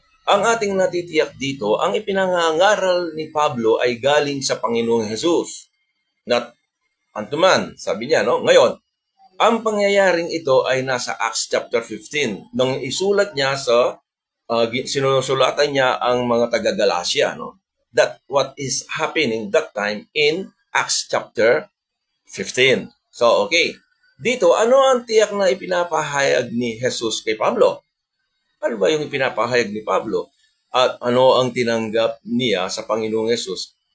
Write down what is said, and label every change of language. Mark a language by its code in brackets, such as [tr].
[tl] Ang ating natitiyak dito, ang ipinangangaral ni Pablo ay galing sa Panginoong Jesus. Not antuman, sabi niya, no? Ngayon, ang pangyayaring ito ay nasa Acts chapter 15. Nang isulat niya sa, sinusulatan niya ang mga taga-Galacia, no? [en] That what is happening that time in Acts chapter 15. So, okay. [tl] Dito, ano ang tiyak na ipinapahayag ni Jesus kay Pablo? Ano ba yung ipinapahayag ni Pablo? At ano ang tinanggap niya sa Panginoong Jesus?